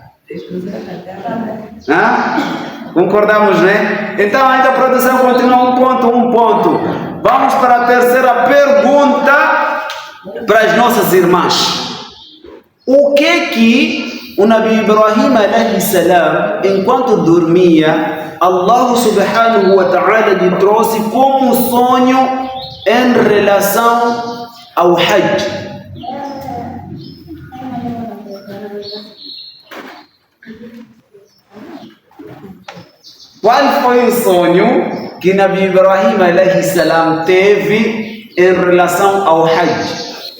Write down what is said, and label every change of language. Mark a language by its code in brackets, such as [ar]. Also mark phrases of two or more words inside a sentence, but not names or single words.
[pt] Concordamos, né? Então ainda a produção continua um ponto. Vamos para a terceira pergunta para as nossas irmãs. O que o Nabi Ibrahim [ar] عليه السلام, [pt] enquanto dormia, [ar] الله سبحانه وتعالى [pt] lhe trouxe como sonho em relação ao Hajj? Qual foi o sonho que Nabi Ibrahim [ar] عليه السلام [pt] teve em relação ao Hajj?